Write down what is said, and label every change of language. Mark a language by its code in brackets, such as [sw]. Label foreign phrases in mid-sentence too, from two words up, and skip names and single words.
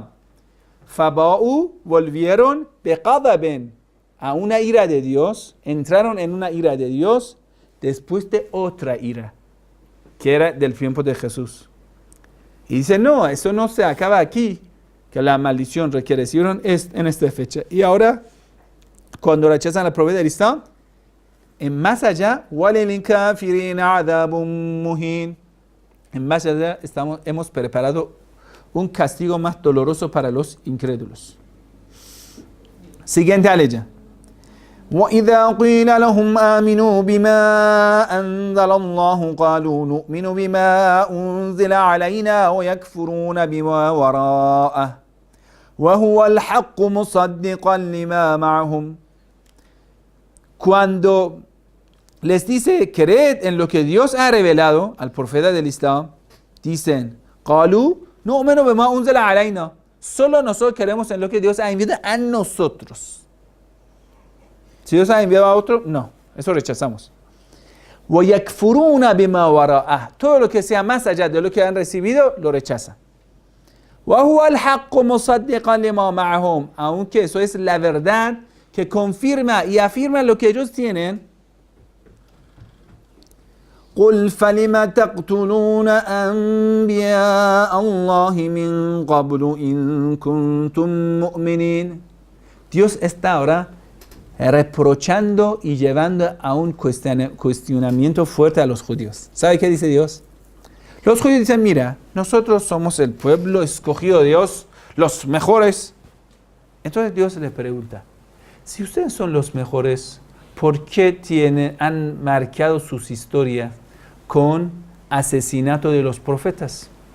[es] Faba'u, volvieron beqadaben, a una ira de Dios, entraron en una ira de Dios después de otra ira, que era del tiempo de Jesús. Y dice, no, eso no se acaba aquí, que la maldición que recibieron es en esta fecha. Y ahora, cuando rechazan al profeta del Islam, en más allá, [ar] وَلِلْ كَافِرِينَ عَذَابٌ مُهِينٌ. [es] En más allá hemos preparado un castigo más doloroso para los incrédulos. Siguiente aleya. [ar] وَإِذَا قِيلَ لَهُمْ آمِنُوا بِمَا أَنزَلَ اللَّهُ قَالُوا نُؤْمِنُ بِمَا أُنزِلَ عَلَيْنَا وَيَكْفُرُونَ بِمَا وَرَاءَهُ وَهُوَ الْحَقُّ مُصَدِّقًا لِمَا مَعَهُمْ. [es] Cuando les dice, creed en lo que Dios ha revelado al profeta del Islam, dicen, [ar] قَالُوا نُؤْمِنُ بِمَا أُنزِلَ عَلَيْنَا. [es] Solo nosotros creemos en lo que Dios ha enviado a nosotros. Si Dios ha enviado a otro, no, eso rechazamos. [ar] وَيَكْفُرُونَ بِمَا وَرَاءَهُ. [es] Todo lo que sea más allá de lo que han recibido, lo rechaza. [ar] وَهُوَ الْحَقُّ مُصَدِّقًا لِمَا مَعَهُمْ. [es] Aunque eso es la verdad que confirma y afirma lo que ellos tienen. [ar] قُلْ فَلِمَ تَقْتُلُونَ أَنْبِيَاءَ اللَّهِ مِنْ قَبْلُ إِنْ كُنْتُمْ مُؤْمِنِينَ. [es] Dios está ahora reprochando y llevando a un cuestionamiento fuerte a los judíos. ¿Sabe qué dice Dios? Los judíos dicen, mira, nosotros somos el pueblo escogido de Dios, los mejores. Entonces Dios les pregunta, si ustedes son los mejores, ¿por qué han marcado sus historias con asesinato de los profetas?